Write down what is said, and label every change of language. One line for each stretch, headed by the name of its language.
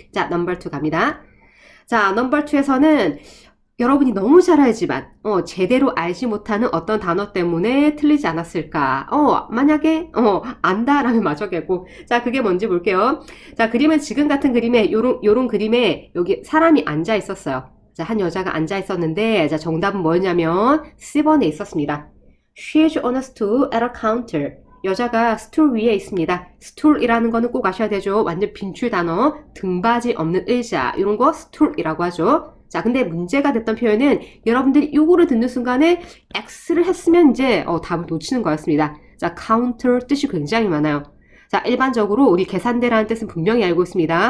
Korean: 자, 넘버 2 갑니다. 자, 넘버 2에서는 여러분이 너무 잘 알지만 제대로 알지 못하는 어떤 단어 때문에 틀리지 않았을까. 만약에 안다라면 맞춰겠고. 자, 그게 뭔지 볼게요. 자, 그림은 지금 같은 그림에 요런 그림에 여기 사람이 앉아 있었어요. 자, 한 여자가 앉아 있었는데, 자, 정답은 뭐였냐면 C번에 있었습니다.
English: She is on a stool at a counter.
Korean: 여자가 스툴 위에 있습니다. 스툴이라는 거는 꼭 아셔야 되죠. 완전 빈출 단어, 등받이 없는 의자, 이런 거 스툴이라고 하죠. 자, 근데 문제가 됐던 표현은 여러분들이 요거를 듣는 순간에 X를 했으면 이제 답을 놓치는 거였습니다. 자, counter 뜻이 굉장히 많아요. 자, 일반적으로 우리 계산대라는 뜻은 분명히 알고 있습니다.